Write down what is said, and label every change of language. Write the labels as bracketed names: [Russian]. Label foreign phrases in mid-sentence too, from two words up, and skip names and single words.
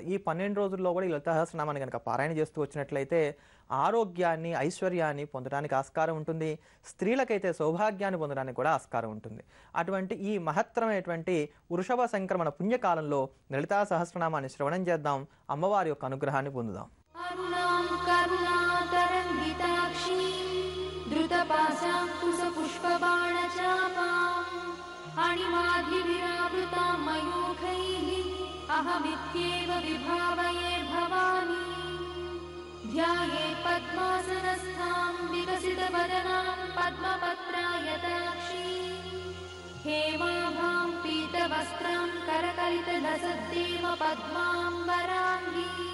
[Telugu] ఈ 12 రోజుల్లో కూడా ఈ లలితా సహస్రనామాన్ని కనుక పారాయణ చేస్తూ వచ్చినట్లయితే ఆరోగ్యాన్ని, ఐశ్వర్యాన్ని పొందడానికి ఆస్కారం ఉంటుంది. స్త్రీలకైతే సౌభాగ్యాన్ని పొందడానికి కూడా ఆస్కారం ఉంటుంది. అటువంటి ఈ మహత్తరమైనటువంటి వృషభ సంక్రమణ పుణ్యకాలంలో లలితా సహస్రనామాన్ని శ్రవణం చేద్దాం, అమ్మవారి యొక్క అనుగ్రహాన్ని పొందుదాం. [Sanskrit] अहमित्येव विभावये भवानी ध्यायेत् पद्मासनस्थां विकसितवदनां पद्मपत्रायताक्षी हेमाभां पीतवस्त्रां करकलितलसद्देव पद्माम्बराङ्गी